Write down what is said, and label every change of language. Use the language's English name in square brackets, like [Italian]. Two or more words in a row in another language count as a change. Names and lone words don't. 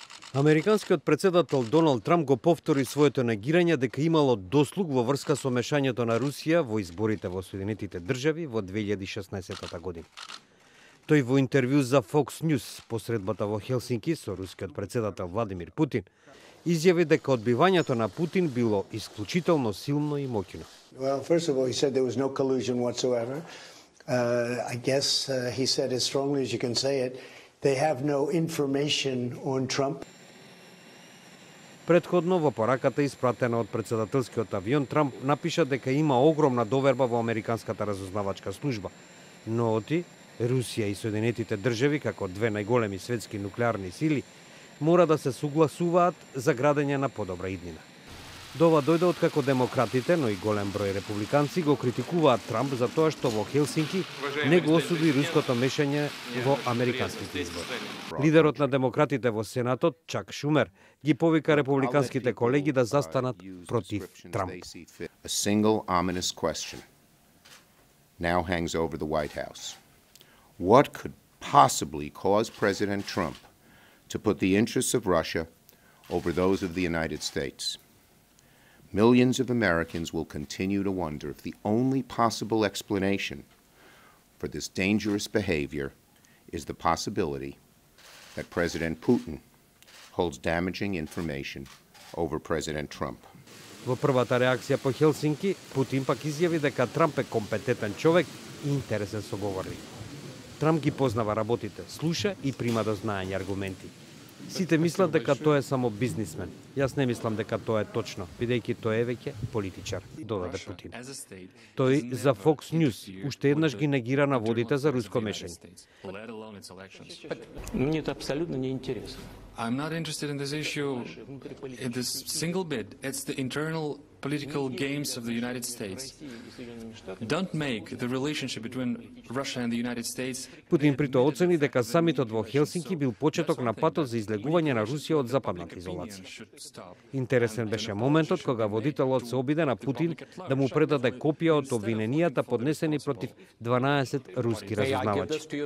[Macedonian] Американскиот председател Доналд Трамп го повтори своето негирање дека имало дослуг во врска со мешањето на Русија во изборите во Соединетите држави во 2016 година. Тој во интервју за Fox News по средбата во Хелсинки со рускиот председател Владимир Путин изјави дека одбивањето на Путин било исклучително силно и моќно. [English] Well, first of all, he said there was no collusion whatsoever. I guess he said as strongly as you can say it, they have no information on Trump. [Macedonian] Предходно во пораката испратена од председателскиот авион, Трамп напиша дека има огромна доверба во американската разузнавачка служба, но оти Русија и Соединетите држави, како две најголеми светски нуклеарни сили, мора да се согласуваат за градење на подобра иднина. Дова дојде откако демократите, но и голем број републиканци го критикуваат Трамп за тоа што во Хелсинки не го осуди руското мешање во американските избори. Лидерот на демократите во Сенатот, Чак Шумер, ги повика републиканските колеги да застанат против Трамп. [English] A single ominous question now hangs over the White House. What could possibly cause President Trump to put the interests of Russia over those of the United States? Millions of Americans will continue to wonder if the only possible explanation for this dangerous behavior is the possibility that President Putin holds damaging information over President Trump. [Macedonian] Во првата реакција по Хелсинки, Путин пак изјави дека Трамп е компетентен човек и интересен соговорник. Трамп ги познава работите, слуша и прима до знаење аргументи. Сите мислат дека тој е само бизнисмен. Јас не мислам дека тоа е точно, бидејќи тој е веќе политичар, додаде Путин. Тој за Fox News уште еднаш ги негира наводите за руско мешање. [Russian] Мне это абсолютно не интересно. [English] I'm not interested in this issue in this single bit. It's the internal political games of the United States. Don't make the relationship between Russia and the United States. [Macedonian] Путин притоа оцени дека самитот во Хелсинки бил почеток на патот за излегување на Русија од западната изолација. Интересен беше моментот кога водителот се обиде на Путин да му предаде копија од обвиненијата поднесени против 12 руски разузнавачи.